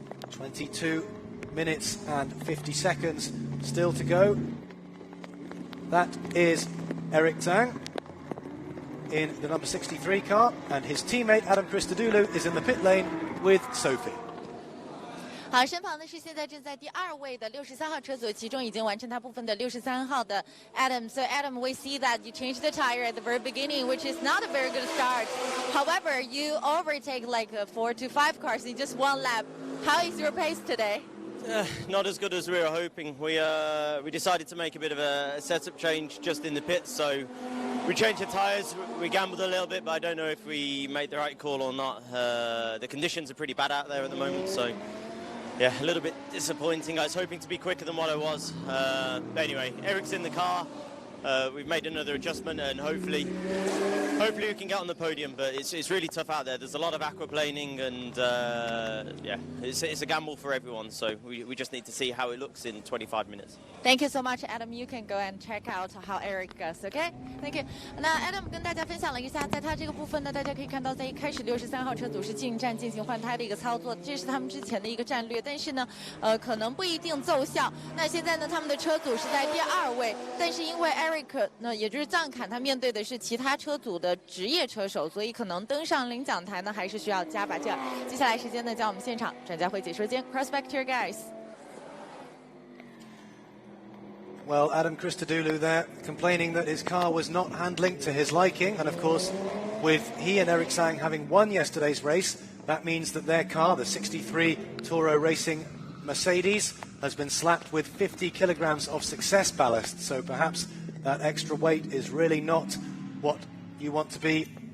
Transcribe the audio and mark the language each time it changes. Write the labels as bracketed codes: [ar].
[en] 22 minutes and 50 seconds still to go. That is Eric Zhang in the number 63 car, and his teammate Adam Christodoulou is in the pit lane with Sophie. [zh] 好，身旁的是现在正在第2位的63号车组，其中已经完成他部分的63号的 Adam. [en] So Adam, we see that you changed the tire at the very beginning, which is not a very good start. However, you overtake like 4 to 5 cars in just one lap. How is your pace today? Not as good as we were hoping. We decided to make a bit of a setup change just in the pits, so we changed the tyres. We gambled a little bit, but I don't know if we made the right call or not. The conditions are pretty bad out there at the moment, so yeah, a little bit disappointing. I was hoping to be quicker than what I was. But anyway, Eric's in the car. We've made another adjustment, and hopefully we can get on the podium, but it's really tough out there. There's a lot of aquaplaning, and yeah, it's a gamble for everyone, so we just need to see how it looks in 25 minutes. Thank you so much, Adam. You can go and check out how Eric goes, okay? Thank you. [zh] 那 Adam 跟大家分享了一下，在他这个部分呢，大家可以看到，在一开始63号车组是进站进行换胎的一个操作，这是他们之前的一个战略，但是呢，可能不一定奏效。那现在呢，他们的车组是在第2位，但是因为 Eric 呢，也就是藏坎，他面对的是其他车组的职业车手，所以可能登上领奖台呢，还是需要加把劲儿。接下来时间呢，将我们现场专家会解说间 [en] cross back to your guys. Well, Adam Christodoulou there complaining that his car was not handling to his liking, and of course with he and Eric Zhang having won yesterday's race, that means that their car, the 63 Toro Racing Mercedes, has been slapped with 50 kilograms of success ballast, so perhaps that extra weight is really not what you want to be